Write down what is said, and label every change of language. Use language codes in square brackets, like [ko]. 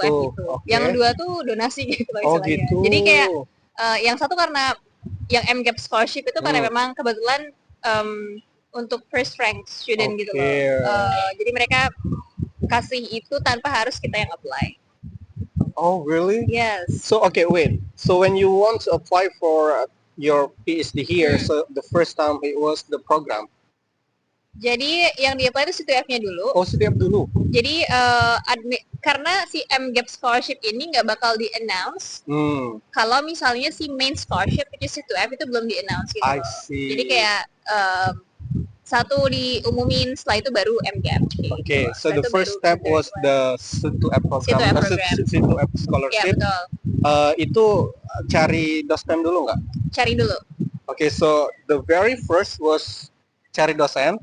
[id] gitu. Yang 2 tuh donasi gitu istilahnya. Gitu. Jadi kayak yang satu karena yang MGap scholarship itu karena memang kebetulan untuk [en] first rank student [id] gitu loh. Jadi mereka kasih itu tanpa harus kita yang apply. [en] Oh, really? Yes. So, wait. So, when you want to apply for your PhD here, so the first time it was the program? [id] Jadi, yang di-apply itu CTF-nya dulu. Oh, CTF dulu? Jadi, karena si MGap scholarship ini nggak bakal di-announce kalau misalnya si main scholarship, [en] which is [id] CTF, itu belum di-announce gitu. [en] I see. [id] Jadi kayak satu diumumin, setelah itu baru MGap. [en] Okay, so the first step was the C2F program, C2F scholarship. [id] Ya, betul. Itu cari dosen dulu nggak? Cari dulu. [en] Okay, so the very first was [id] cari dosen.